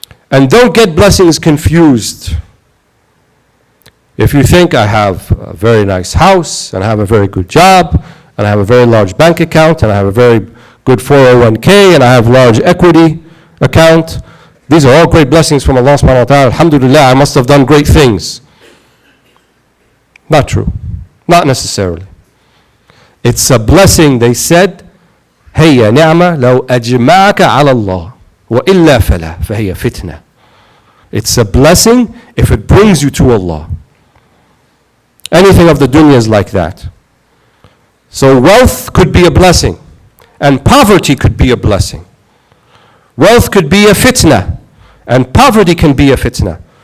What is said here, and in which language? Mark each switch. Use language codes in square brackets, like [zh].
[en] And don't get blessings confused. If you think I have a very nice house, and I have a very good job, and I have a very large bank account, and I have a very good 401k, and I have large equity account, these are all great blessings from Allah subhanahu wa ta'ala. Alhamdulillah, I must have done great things. Not true. Not necessarily. It's a blessing, they said, [ar] هي نعمة لو أجمعك على الله وإلا فلا فهي فتنة. [en] It's a blessing if it brings you to Allah. Anything of the dunya is like that. So wealth could be a blessing, and poverty could be a blessing. Wealth could be a fitna, and poverty can be a fitna.